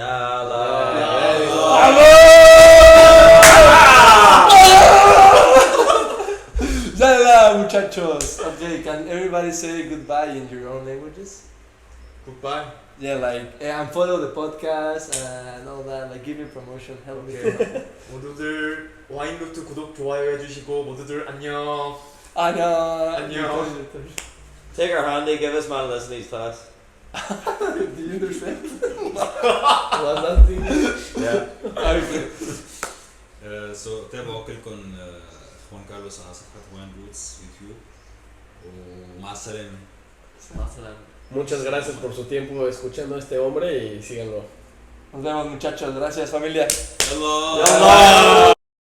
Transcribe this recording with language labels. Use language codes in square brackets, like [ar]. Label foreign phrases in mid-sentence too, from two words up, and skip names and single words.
[es] Yalla muchachos. [en] Okay, can everybody say goodbye in your own languages? Goodbye. Yeah, like and follow the podcast and all that. Like give me promotion, help me. [ko] 모두들 와인노트 구독 좋아요 해주시고 모두들 안녕. 안녕. [en] Take our handy, give us my listening class. Do you understand? Was that English? Yeah. Okay. [ar] So تابعوا كلكم خوان كارلوس على صفحة وين روتس يوتيوب ومع السلامة. [es] Muchas gracias por su tiempo escuchando a este hombre y síganlo. Nos vemos muchachos. Gracias familia. [ar] يلا. Yalla.